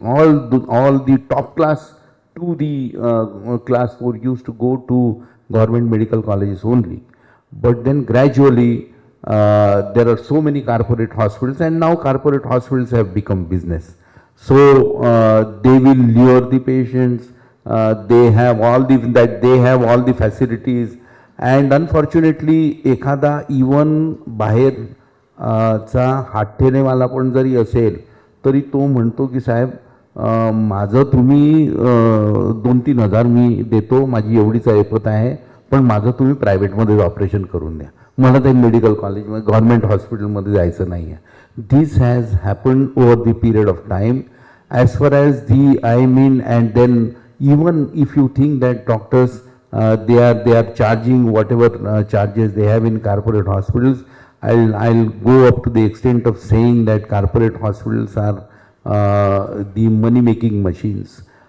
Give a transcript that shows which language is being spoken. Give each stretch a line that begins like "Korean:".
English: All the top class to the class 4 used to go to government medical colleges only. But then gradually there are so many corporate hospitals, and now corporate hospitals have become business. So they will lure the patients. They have all the facilities, and unfortunately
Marathi: एखादा even बाहेर चा हातठेनेवाला पण जरी असेल तरी तो म्हणतो की साहेब माझं तुम्ही 2-3 हजार मी देतो, माझी एवढीच ऐपत आहे, पण माझं तुम्ही प्रायव्हेटमध्ये ऑपरेशन करून द्या, मला ते मेडिकल कॉलेजमध्ये गव्हर्नमेंट हॉस्पिटलमध्ये जायचं नाही आहे.
English: This has happened over the period of time as far as and then even if you think that doctors they are charging whatever charges they have in corporate hospitals, I'll go up to the extent of saying that corporate hospitals are the money making machines.